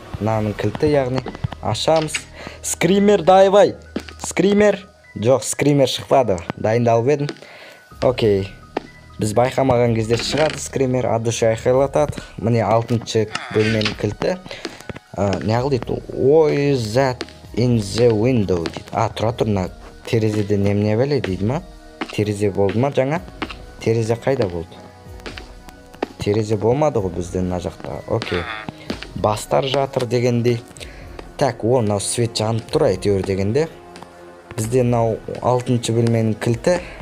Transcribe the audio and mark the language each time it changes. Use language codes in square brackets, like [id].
[kk] Мынаның кілті, яғни ашамыз. Скример давай. Скример. Жоқ, скример шықпады. Дайындалып едім. Окей. Біз байқамаған кезде шығады скример. Адуша айқайлатады. Міне 6-ші бөлменің кілті. Не ал дейді? [en] Why is that in the window [kk] дейді. Тұра тұрына терезеде немене бәле дейді ма? Терезе болды ма жаңа? Терезе қайда болды? Терезе болмады ғой бізден мына жақта. Окей. Бастар жатыр дегендей. Так, мынау свет жанып тұр әйтеуір дегенде. Бізде мынау 6-ші бөлменің кілті.